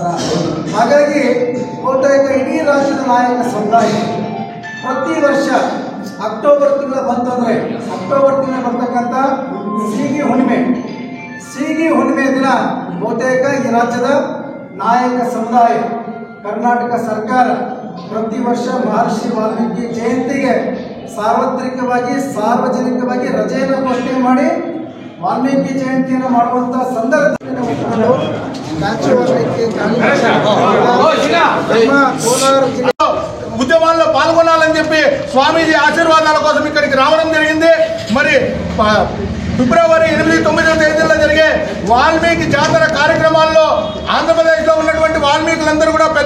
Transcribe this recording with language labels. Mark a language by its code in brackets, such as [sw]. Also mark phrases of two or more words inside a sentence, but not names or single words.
[kn] ಹಾಗಾಗಿ ಬಹುತೇಕ ಇಡೀ ರಾಜ್ಯದ ನಾಯಕ ಸಮುದಾಯ ಪ್ರತಿ ವರ್ಷ ಅಕ್ಟೋಬರ್ ತಿಂಗಳ ಬಂತಂದರೆ ಅಕ್ಟೋಬರ್ ತಿಂಗಳ ಬರ್ತಕ್ಕಂಥ ಸೀಗಿ ಹುಣ್ಣಿಮೆ ದಿನ ಬಹುತೇಕ ಈ ರಾಜ್ಯದ ನಾಯಕ ಸಮುದಾಯ ಕರ್ನಾಟಕ ಸರ್ಕಾರ ಪ್ರತಿ ವರ್ಷ ಮಹರ್ಷಿ ವಾಲ್ಮೀಕಿ ಜಯಂತಿಗೆ ಸಾರ್ವಜನಿಕವಾಗಿ ರಜೆಯನ್ನು ಘೋಷಣೆ ಮಾಡಿ ವಾಲ್ಮೀಕಿ ಜಯಂತಿಯನ್ನು ಮಾಡುವಂಥ ಸಂದರ್ಭದಲ್ಲಿ [te] ఉద్యమాల్లో పాల్గొనాలని చెప్పి స్వామీజీ ఆశీర్వాదాల కోసం ఇక్కడికి రావడం జరిగింది. మరి ఫిబ్రవరి 8-9 తేదీల్లో జరిగే వాల్మీకి జాతర కార్యక్రమాల్లో ఆంధ్రప్రదేశ్లో ఉన్నటువంటి వాల్మీకులందరూ కూడా పెద్ద